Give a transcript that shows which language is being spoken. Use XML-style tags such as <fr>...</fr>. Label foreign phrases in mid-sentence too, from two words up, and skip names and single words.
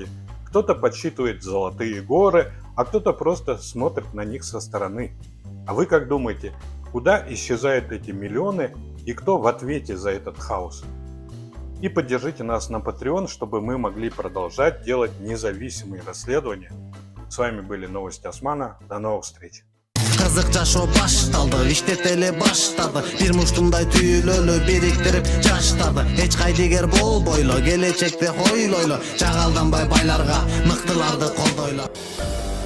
<ru>Кто-то подсчитывает золотые горы, а кто-то просто смотрит на них со стороны. А вы как думаете, куда исчезают эти миллионы и кто в ответе за этот хаос? И поддержите нас на Patreon, чтобы мы могли продолжать делать независимые расследования. С вами были новости Османа. До новых встреч!</ru> <ky>Кызык жашоо башталды, иштетели баштады. Бир муштумдай түйүлөлү бириктирип жаштарды. Эч кайдыгер болбойлу, келечекте хойлойлу. Жагалданбай байларга, мыктыларды колдойлу.</ky>